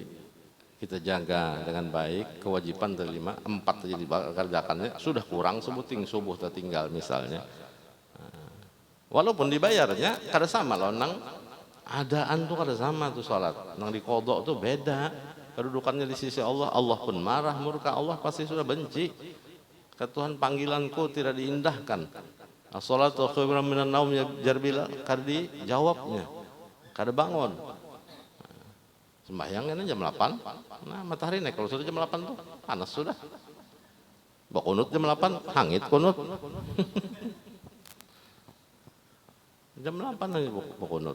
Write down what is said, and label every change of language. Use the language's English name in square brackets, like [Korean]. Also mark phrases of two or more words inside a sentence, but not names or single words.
[Indonesian] Kita jaga dengan baik, kewajiban terlima 4 aja dikerjakannya, sudah kurang sebuting subuh tertinggal misalnya. [Banjar] Walaupun dibayarnya kada sama loh, nang adaan tuh kada sama tuh salat. Nang dikodok tuh beda. Kedudukannya di sisi Allah, Allah pun marah, murka Allah pasti sudah benci. [Indonesian] Kata Tuhan, panggilanku tidak diindahkan. [Arabic] الصلاة خير من النوم [Banjar] jar Bilal, kada dijawabnya. kada bangun. [Indonesian] Sembahyang kan jam 8. Nah, matahari naik kalau sudah jam 8 tuh panas sudah. [Banjar] Kunut jam 8, hangit kunut. Jam 8 lagi kunut.